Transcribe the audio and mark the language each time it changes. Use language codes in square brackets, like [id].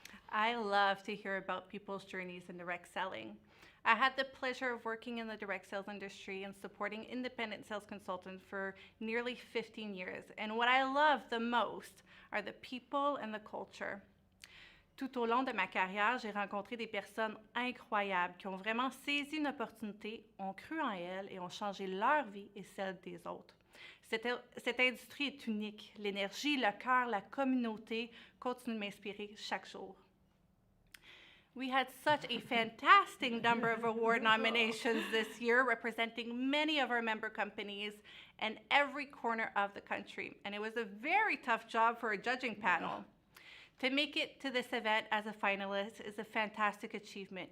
[en] I love to hear about people's journeys in direct selling. I had the pleasure of working in the direct sales industry and supporting independent sales consultants for nearly 15 years. And what I love the most are the people and the culture. [fr] Tout au long de ma carrière, j'ai rencontré des personnes incroyables qui ont vraiment saisi une opportunité, ont cru en elle et ont changé leur vie et celle des autres. Cette industrie est unique. L'énergie, le cœur, la communauté continuent de m'inspirer chaque jour. [en] We had such a fantastic number of award nominations this year, representing many of our member companies and every corner of the country. And it was a very tough job for a judging panel. To make it to this event as a finalist is a fantastic achievement.